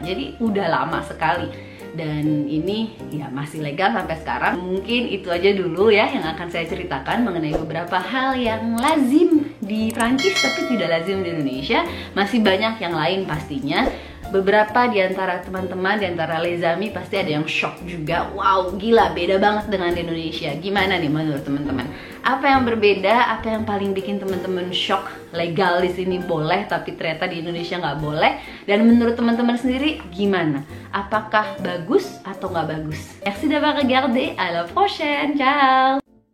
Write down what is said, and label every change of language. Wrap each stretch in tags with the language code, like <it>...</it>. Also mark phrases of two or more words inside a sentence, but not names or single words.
<id>Jadi udah lama sekali. Dan ini ya masih legal sampai sekarang. Mungkin itu aja dulu ya yang akan saya ceritakan mengenai beberapa hal yang lazim di Prancis tapi tidak lazim di Indonesia. Masih banyak yang lain pastinya. Beberapa di antara teman-teman, di antara</id> <fr>les amis</fr> <id>pasti ada yang shock juga. Wow, gila, beda banget dengan di Indonesia. Gimana nih menurut teman-teman? Apa yang berbeda? Apa yang paling bikin teman-teman shock? Legal di sini boleh, tapi ternyata di Indonesia nggak boleh. Dan menurut teman-teman sendiri gimana? Apakah bagus atau nggak bagus?</id> <fr>Merci d'avoir regardé. À la prochaine. Ciao.</fr>